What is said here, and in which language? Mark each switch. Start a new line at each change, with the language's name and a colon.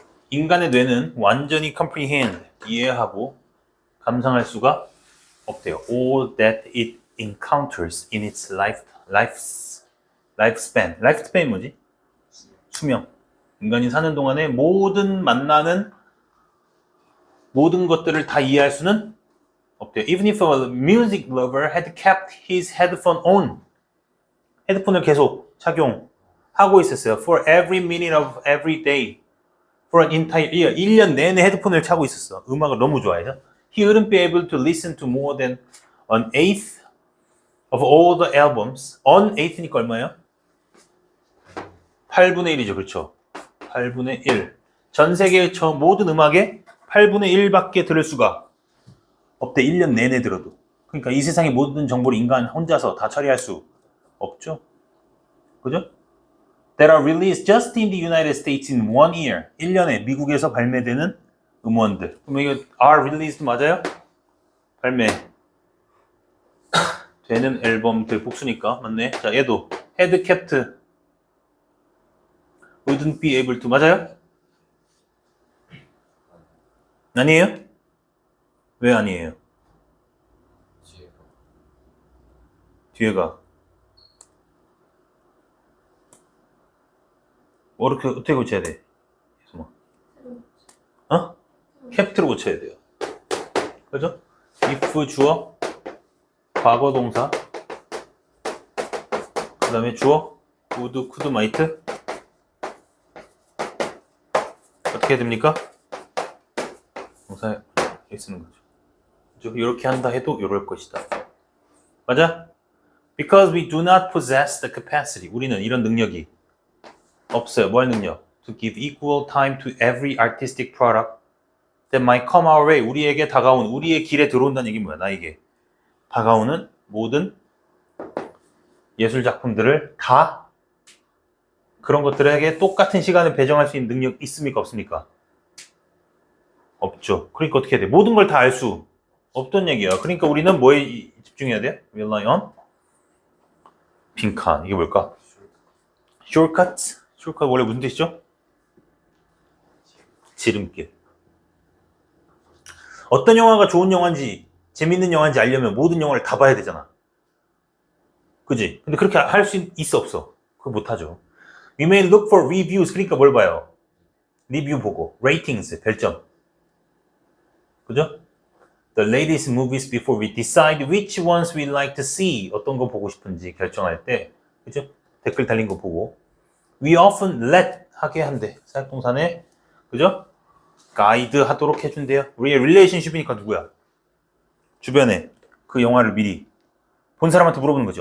Korean: 인간의 뇌는 완전히 comprehend, 이해하고 감상할 수가 없대요.
English: All that it encounters in its lifespan.
Korean: lifespan 뭐지? 수명. 인간이 사는 동안에 만나는 모든 것들을 다 이해할 수는 없대요.
English: Even if a music lover had kept his headphone on.
Korean: 헤드폰을 계속 착용하고 있었어요.
English: For every minute of every day. For an entire year.
Korean: 1년 내내 헤드폰을 차고 있었어. 음악을 너무 좋아해서.
English: He wouldn't be able to listen to more than an eighth of all the albums. An eighth
Korean: 니까 얼마예요? 8분의 1이죠. 그렇죠? 8분의 1. 전 세계의 모든 음악의 8분의 1밖에 들을 수가 없대. 1년 내내 들어도. 그러니까 이 세상의 모든 정보를 인간 혼자서 다 처리할 수 없죠. 그죠?
English: That are released just in the United States in 1 year.
Korean: 1년에 미국에서 발매되는 음원들. 그럼 이거
English: are released
Korean: 맞아요? 발매 되는 앨범들 복수니까 맞네. 자, 얘도
English: had kept wouldn't be able to
Korean: 맞아요? 아니에요? 왜 아니에요? 뒤에가 어떻게 고쳐야 돼? 어? 캡트로 고쳐야 돼요. 그죠? if 주어, 과거 동사, 그 다음에 주어, would, could, might. 어떻게 해야 됩니까? 동사에 쓰는 거죠. 그죠? 이렇게 한다 해도 이럴 것이다. 맞아?
English: Because we do not possess the capacity.
Korean: 우리는 이런 능력이 없어요. 뭐 할 능력?
English: To give equal time to every artistic product that might come our way.
Korean: 우리에게 다가온, 우리의 길에 들어온다는 얘기 뭐야? 나에게 다가오는 모든 예술 작품들을 다 그런 것들에게 똑같은 시간을 배정할 수 있는 능력 있습니까? 없습니까? 없죠. 그러니까 어떻게 해야 돼? 모든 걸 다 알 수 없던 얘기야. 그러니까 우리는 뭐에 집중해야 돼?
English: Rely on
Korean: 빈칸. 이게 뭘까? Shortcuts. shortcut 원래 무슨 뜻이죠? 지름길. 어떤 영화가 좋은 영화인지 재밌는 영화인지 알려면 모든 영화를 다 봐야 되잖아. 그지? 근데 그렇게 할 수 있어 없어? 그거 못하죠.
English: We may look for reviews.
Korean: 그러니까 뭘 봐요? 리뷰 보고 ratings, 별점. 그죠?
English: The latest movies before we decide which ones we like to see.
Korean: 어떤 거 보고 싶은지 결정할 때, 그죠? 댓글 달린 거 보고.
English: We often let
Korean: 하게 한대. 사역동사네, 그죠? 가이드 하도록 해준대요. 우리의 relationship이니까 누구야? 주변에 그 영화를 미리 본 사람한테 물어보는 거지.